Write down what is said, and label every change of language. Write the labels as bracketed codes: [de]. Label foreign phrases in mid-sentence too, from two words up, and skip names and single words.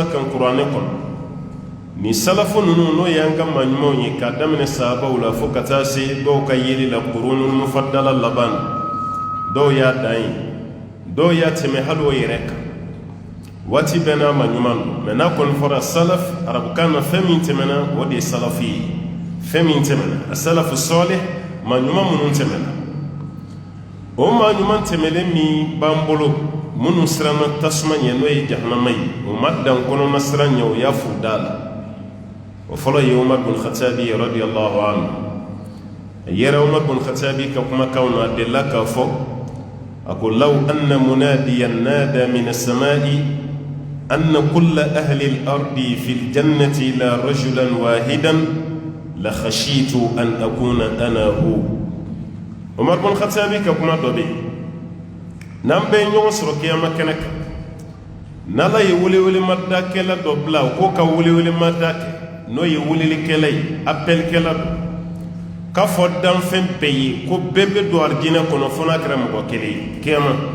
[bm] kan kuranɛ kɔnɔ ni salafu ninnu n'o y'an ka maɲumanw ye k'a daminɛ sahabaw la fo ka taa se dɔw ka yeli la [ar] القرون المفضلة [bm] laban dɔw y'a dan ye dɔw y'a tɛmɛ hali o yɛrɛ kan waati bɛɛ n'a maɲuman don mɛ n'a kɔni fɔra salaf arabukan na fɛn min tɛmɛna o de ye salafi ye fɛn min tɛmɛna a salafu sɔlih maɲuman minnu tɛmɛna o ma ɲuman tɛmɛlen min b'an bolo minnu siranna tasuma ɲɛ n'o ye jahannama ye o ma dan kɔnɔna siran ɲɛ o y'a fu da la o fɔlɔ ye Umar bin Khattabi [ar] رضي الله عنه [bm] a yɛrɛ Umar bin Khattabi ka kumakanw na a delila k'a fɔ a ko [ar] لو أن مناديا نادى من السماء أن كل أهل الأرض في الجنة إلا رجلا واحدا لخشيت أن أكون أنا هو [bm] Umar bin Khattabi ka kuma dɔ bɛ yen n'an bɛɛ ye ɲɔgɔn sɔrɔ kiyama kɛnɛ kan n'ala ye welewelemada dɔ bila o k'o ka welewelemada kɛ n'o ye welelikɛla ye appelkɛla don k'a fɔ danfɛn bɛɛ ye ko bɛɛ bɛ don arijinɛ kɔnɔ fo n'a kɛra mɔgɔ kelen ye kiyama